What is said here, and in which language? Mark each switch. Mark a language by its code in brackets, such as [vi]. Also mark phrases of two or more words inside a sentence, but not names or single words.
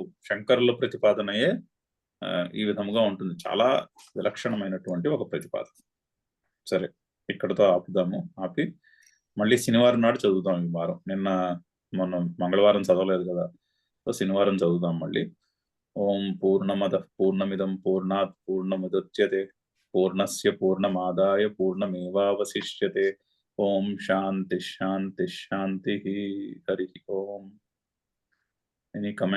[te] శంకరుల ప్రతిపాదనయే ఈ విధముగా ఉంటుంది. చాలా విలక్షణమైనటువంటి ఒక ప్రతిపాదన. సరే, ఇక్కడతో ఆపుదాము. ఆపి మళ్ళీ శనివారం నాడు చదువుతాం ఈ వారం. నిన్న మనం మంగళవారం చదవలేదు కదా, సో శనివారం చదువుదాం మళ్ళీ. [sa] ॐ पूर्णमदः पूर्णमिदं पूर्णात् पूर्णमुदच्यते पूर्णस्य पूर्णमादाय पूर्णमेवावशिष्यते. ॐ शान्तिः शान्तिः शान्तिः. हरि ॐ. [en] any comment?